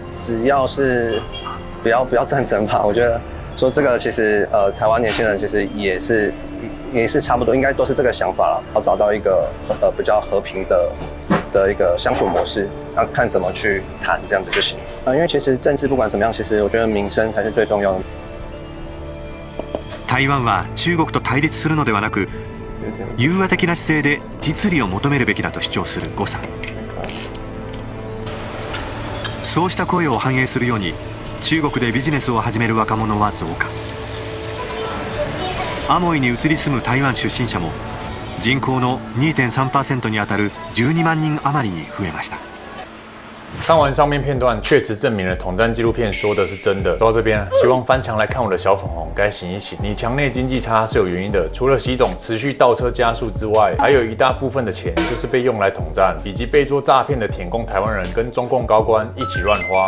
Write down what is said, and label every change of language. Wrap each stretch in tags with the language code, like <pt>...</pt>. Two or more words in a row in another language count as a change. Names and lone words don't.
<zh>只要是不要战争吧，我觉得说这个其实台湾年轻人其实也是差不多，应该都是这个想法了，要找到一个比较和平的一个相处模式，要看怎么去谈，这样子就行。因为其实政治不管怎么样，其实我觉得民生才是最重要的。</zh> <ja>台湾は中国と対立するのではなく、融和的な姿勢で実利を求めるべきだと主張する呉さん。そうした声を反映するように、中国でビジネスを始める若者は増加。アモイに移り住む台湾出身者も人口の 2.3% にあたる12万人余りに増えました。</ja> <zh>看完上面片段，确实证明了统战纪录片说的是真的。说到这边，希望翻墙来看我的小粉红该醒一醒。你墙内经济差是有原因的，除了习总持续倒车加速之外，还有一大部分的钱就是被用来统战，以及被做诈骗的舔共台湾人跟中共高官一起乱花。</zh>